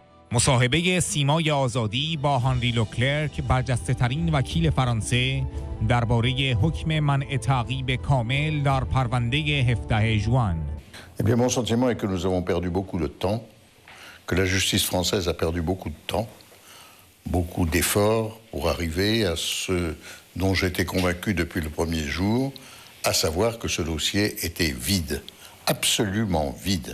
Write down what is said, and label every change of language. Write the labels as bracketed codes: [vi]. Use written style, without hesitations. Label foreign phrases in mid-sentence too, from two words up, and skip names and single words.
[fa] مصاحبه سیمای آزادی با هانری لوکلرک برجسته‌ترین وکیل فرانسه درباره حکم منع تعقیب کامل در پرونده 17 ژوئن. [fr] Eh bien, mon sentiment est que nous avons perdu beaucoup de temps, que la justice française a perdu beaucoup de temps, beaucoup d'efforts pour arriver à ce dont j'étais convaincu depuis le premier jour, à savoir que ce dossier était vide, absolument vide.